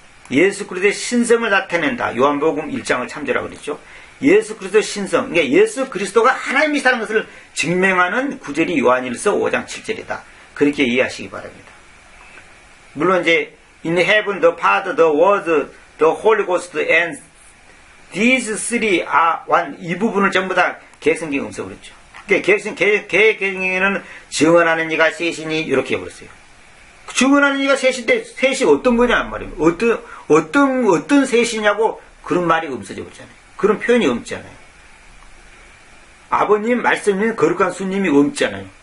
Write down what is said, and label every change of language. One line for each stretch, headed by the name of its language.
Korean: 예수 그리스도의 신성을 나타낸다. 요한복음 1장을 참조라고 그랬죠. 예수 그리스도의 신성, 그러니까 예수 그리스도가 하나님이시라는 것을 증명하는 구절이 요한일서 5장 7절이다. 그렇게 이해하시기 바랍니다. 물론 이제
English: in heaven the Father, the Word, the Holy Ghost and these three are one
Korean: 이 부분을 전부 다 개혁성경에 없애버렸죠. 개혁성경에는 증언하는 이가 셋이니 이렇게 해버렸어요. 증언하는 이가 셋인데 셋이 어떤 거냐 말이에요. 어떤 셋이냐고 그런 말이 없어져 버렸잖아요. 그런 표현이 없잖아요. 아버님, 말씀님, 거룩한 수님이 없잖아요.